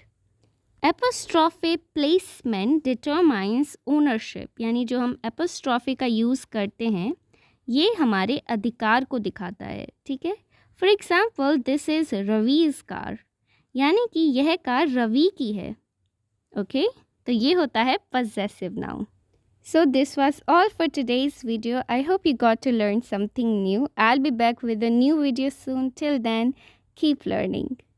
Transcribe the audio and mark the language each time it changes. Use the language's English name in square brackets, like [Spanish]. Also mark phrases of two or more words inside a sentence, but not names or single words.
[English] apostrophe placement determines ownership, [Hindi] यानी जो हम एपोस्ट्रॉफी का यूज़ करते हैं ये हमारे अधिकार को दिखाता है, ठीक है। [English] for example this is Ravi's car, [Hindi] यानी कि यह कार रवि की है, ओके तो ये होता है [English] possessive noun. So this was all for today's video. I hope you got to learn something new. I'll be back with a new video soon. Till then, keep learning.